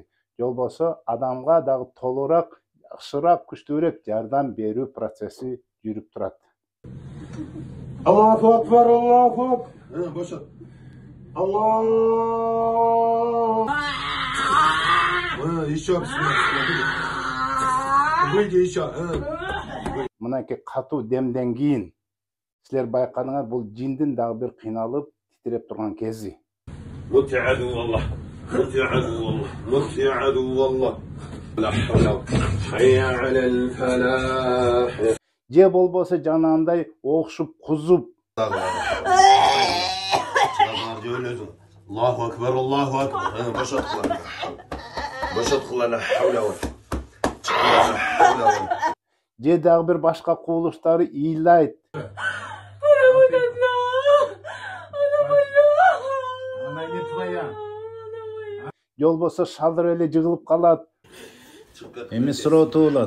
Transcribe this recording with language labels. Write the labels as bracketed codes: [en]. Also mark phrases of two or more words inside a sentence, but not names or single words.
[ky] Жолбосо адамга дагы толураак, жакшыраак, күчтүүрөөк жардам берүү процесси жүрүп турат. [ar] الله أكبر، الله أكبر. [tr] Boşalt. Allah. [ru] Еще Выйди еще. [ky] Мынакей катуу демден кийин силер байкадыңар, бул жиндин дагы бир кыйналып, титиреп турган кези. [ar] قلت يا عدو والله قلت يا عدو والله قلت يا عدو والله لا حول حي على الفلاح. [ky] Же болбосо жанагындай окшуп, кузуп, [ar] الله أكبر، الله أكبر. [tr] Boşalt kılan. Boşalt kılan. [ar] لا حول و [ky] же дагы бир башка кубулуштары ыйлайт. Жолбосо шалдырып эле жыгылып калат. Эми суроо туулат.